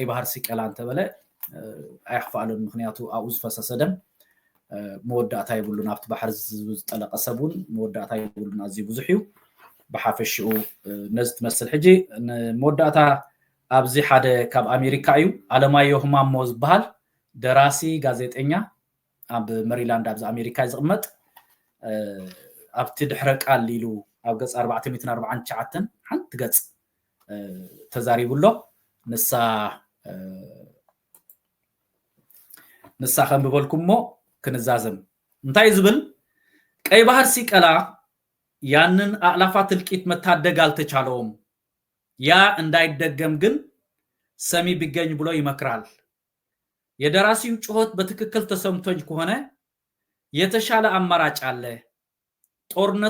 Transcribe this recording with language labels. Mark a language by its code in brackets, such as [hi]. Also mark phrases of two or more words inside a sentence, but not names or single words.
[ti] ባህር ሲቀላ እንተበለ ኣይኽፋኣሉን ምክንያቱ ኣብኡ ዝፈሰሰ ደም መወዳእታ ይብሉን ኣብቲ ባሕሪ ዝጠለቐ ሰብ እውን መወዳእታ ይብሉን ኣዝዩ ብዙሕ እዩ ብሓፈሽኡ ነዚ ትመስል ሕጂ ንመወዳእታ ኣብዚ ሓደ ካብ ኣሜሪካ እዩ ኣለማዮ ህማሞ ዝበሃል ደራሲ ጋዜጠኛ ኣብ መሪላንድ ኣብዚ ኣሜሪካ ዝቕመጥ ኣብቲ ድሕረ ቃል ኢሉ ኣብ ገፅ 449 ሓንቲ ገፅ ተዛሪቡሎ ንሳ ከንብበልኩም ሞ ክንዛዘም እንታይ ዝብል [am] ቀይ ባህር ሲቀላ ያንን አእላፋት እልቂት መታደግ አልተቻለውም ያ እንዳይደገም ግን ሰሚ ቢገኝ ብሎ ይመክራል የደራሲው ጩኸት በትክክል ተሰምቶኝ ከሆነ የተሻለ አማራጭ አለ ጦርነት